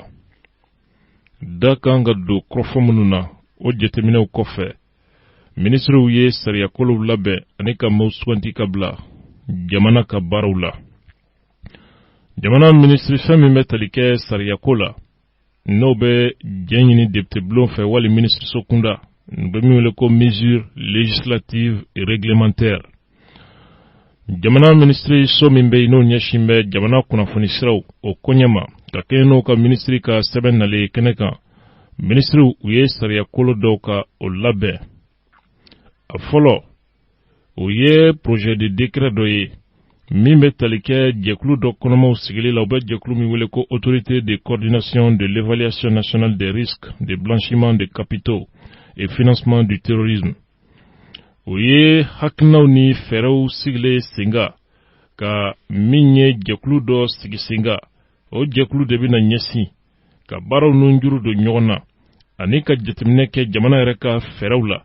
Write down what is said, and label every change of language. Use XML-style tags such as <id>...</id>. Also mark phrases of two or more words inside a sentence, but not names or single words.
<bm>Da kan ka don kɔrɔfɔ minnu na o jateminɛw kɔfɛ minisiriw ye sariyakolow labɛn ani ka maaw suganti ka bila jamana ka baaraw la. Jamana minisiri fɛn min bɛ tali kɛ sariyako la n'o bɛ diɲɛ ɲini député bulon fɛ wali ministre sokunda bɛ min wele ko</bm> <fr>mesures législatives et réglementaires.</fr> <bm>Jamana ministri so min bɛ n'o ɲɛsin bɛ jamana kunnafoni siraw o koɲɛma ka kɛɲɛ n'o ka ministri ka sɛbɛn nalen kɛnɛ kan. Ministriw u ye sariyakolo dɔw ka o labɛn. A fɔlɔ o ye</bm> <fr>projet de décret</fr> <bm>dɔ ye min bɛ tali kɛ jɛkulu dɔ kɔnɔmaw sigili la. U bɛ jɛkulu min wele ko autorité de coordination de l'évaluation nationale des risques de blanchiment de capitaux et financement du terrorisme. O ye hakilinaw ni fɛɛrɛw sigilen senga ka min ye jɛkulu dɔ sigi senga. O jɛkulu de bɛna ɲɛsin ka baaraw nun juru don ɲɔgɔn na ani ka jateminɛ kɛ jamana yɛrɛ ka fɛɛrɛw la.</bm>